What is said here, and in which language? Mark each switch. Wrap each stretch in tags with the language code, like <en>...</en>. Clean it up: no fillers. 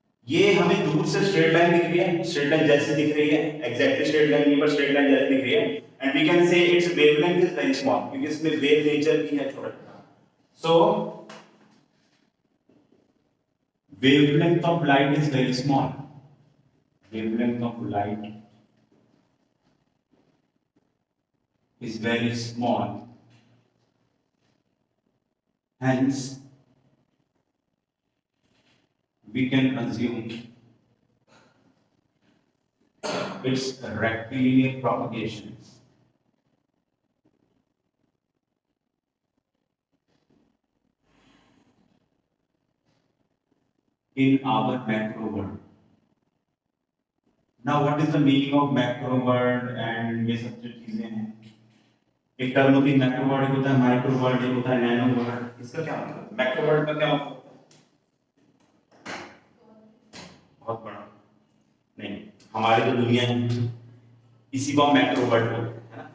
<hi>ये हमें दूर से स्ट्रेट लाइन दिख रही है, स्ट्रेट लाइन जैसे दिख रही है, एग्जैक्टली स्ट्रेट लाइन नहीं पर स्ट्रेट लाइन जैसे दिख रही है,</hi> <en>and we can say its wavelength is very small,</en> <hi>क्योंकि इसमें वेव नेचर भी है छोटा छोटा।</hi> <en>So wavelength of light is very small. Wavelength of light is very small. Hence, we can assume its rectilinear propagation in our macro world. Now, what is the meaning of macro world and</en> <hi>ये सब जो चीजें हैं, एक term होती है macro world, होता है माइक्रो वर्ल्ड, एक होता है नैनो वर्ल्ड। इसका क्या मतलब? मैक्रो वर्ल्ड का क्या मतलब? बहुत बड़ा नहीं, हमारी जो दुनिया है इसी को हम मैक्रो वर्ल्ड बोलते हैं, है ना।</hi>